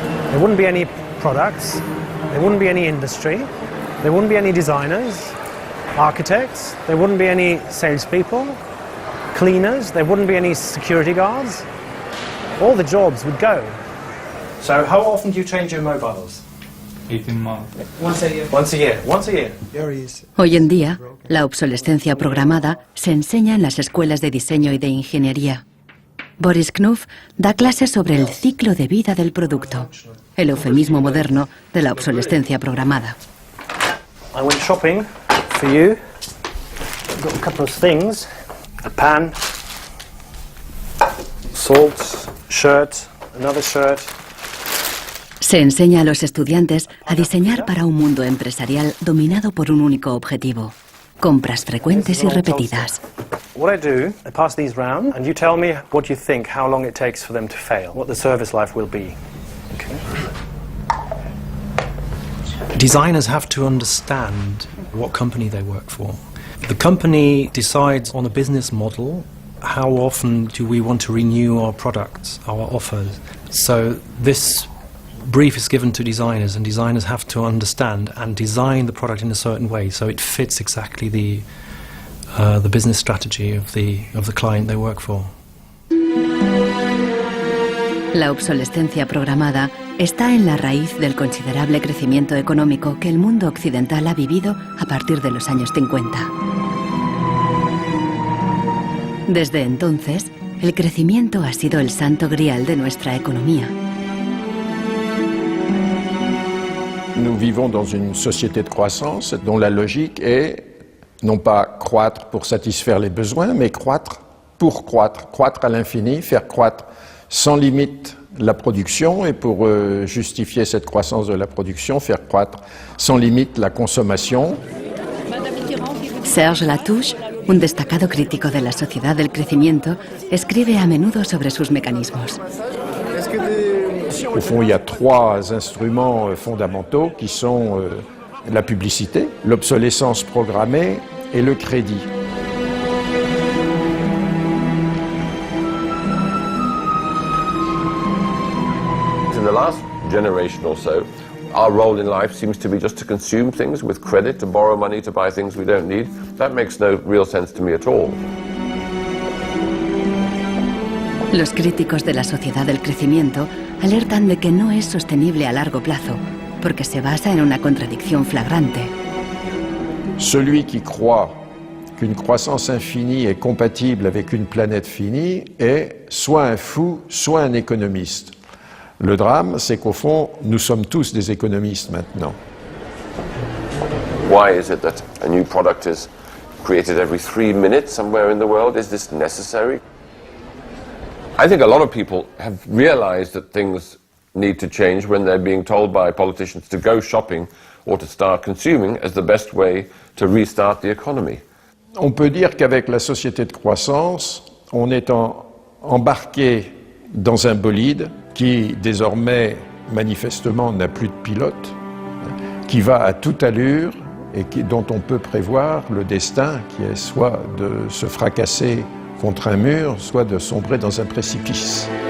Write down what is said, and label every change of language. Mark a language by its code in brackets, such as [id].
[en] There wouldn't be any products, there wouldn't be any industry, there wouldn't be any designers, architects, there wouldn't be any salespeople, cleaners, there wouldn't be any security guards. All the jobs would go. So how often do you change your mobiles? 18 months. Once a year. Once a year. Once a year. [es] Hoy en día, la obsolescencia programada se enseña en las escuelas de diseño y de ingeniería. Boris Knuff da clases sobre el ciclo de vida del producto, el eufemismo moderno de la obsolescencia programada. [en] I went shopping for you. Got a couple of things. A pan, salt, shirt, another shirt. [es] Se enseña a los estudiantes a diseñar para un mundo empresarial dominado por un único objetivo: compras frecuentes y repetidas. [en] What I do, I pass these round, and you tell me what you think, how long it takes for them to fail, what the service life will be. Okay. Designers have to understand what company they work for. The company decides on a business model. How often do we want to renew our products, our offers? So this brief is given to designers, and designers have to understand and design the product in a certain way so it fits exactly the business strategy of the client they work for. [es] La obsolescencia programada está en la raíz del considerable crecimiento económico que el mundo occidental ha vivido a partir de los años 50. Desde entonces, el crecimiento ha sido el santo grial de nuestra economía. [fr] Nous vivons dans une société de croissance dont la logique est non pas croître pour satisfaire les besoins, mais croître pour croître, croître à l'infini, faire croître sans limite la production et pour justifier cette croissance de la production, faire croître sans limite la consommation. [es] Serge Latouche, un destacado crítico de la sociedad del crecimiento, escribe a menudo sobre sus mecanismos. [fr] Au fond, il y a trois instruments fondamentaux qui sont la publicité, l'obsolescence programmée et le crédit. [en] In the last generation or so, our role in life seems to be just to consume things with credit, to borrow money to buy things we don't need. That makes no real sense to me at all. [es] Los críticos de la sociedad del crecimiento alertan de que no es sostenible a largo plazo, porque se basa en una contradicción flagrante. [fr] Celui qui croit qu'une croissance infinie est compatible avec une planète finie est soit un fou, soit un économiste. Le drame, c'est qu'au fond, nous sommes tous des économistes maintenant. [en] Why is it that a new product is created every 3 minutes somewhere in the world? Is this necessary? I think a lot of people have realized that things need to change when they're being told by politicians to go shopping or to start consuming as the best way to restart the economy. [fr] On peut dire qu'avec la société de croissance, on est embarqué dans un bolide qui désormais manifestement n'a plus de pilote, qui va à toute allure et dont on peut prévoir le destin qui est soit de se fracasser contre un mur, soit de sombrer dans un précipice.